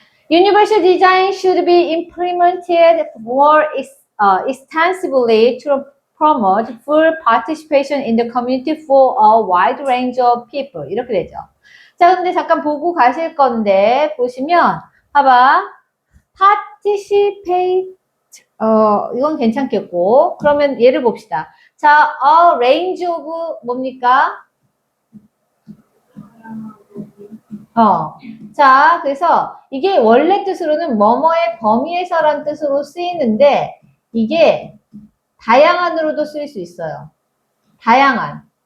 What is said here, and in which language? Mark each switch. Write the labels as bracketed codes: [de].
[en] Universal design should be implemented more extensively to promote full participation in the community for a wide range of people. [ko] 이렇게 되죠. 자, 근데 잠깐 보고 가실 건데, 보시면, 봐봐. participate, 이건 괜찮겠고, 그러면 예를 봅시다. 자, a range of 뭡니까? 자, 그래서 이게 원래 뜻으로는 뭐뭐의 범위에서란 뜻으로 쓰이는데 이게 다양한으로도 쓰일 수 있어요. 다양한.